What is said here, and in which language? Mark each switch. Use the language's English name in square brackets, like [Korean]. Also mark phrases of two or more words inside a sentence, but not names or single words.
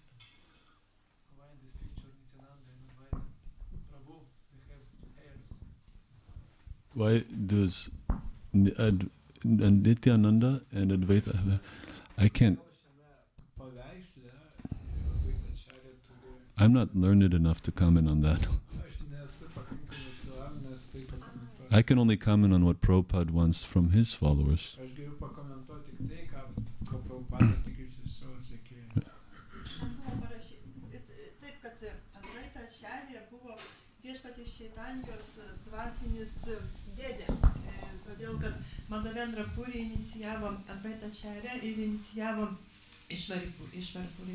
[English] Why does Nityananda and Advaita have I can't. I'm not learned enough to comment on that. I can only comment on what Prabhupada wants from his followers. [Lithuanian] Viešpaties Čaitanijos dvasinis dėdė. Todėl, kad Madhavendra Puri inicijavo Advaita Acharya ir inicijavo Išvaripurį.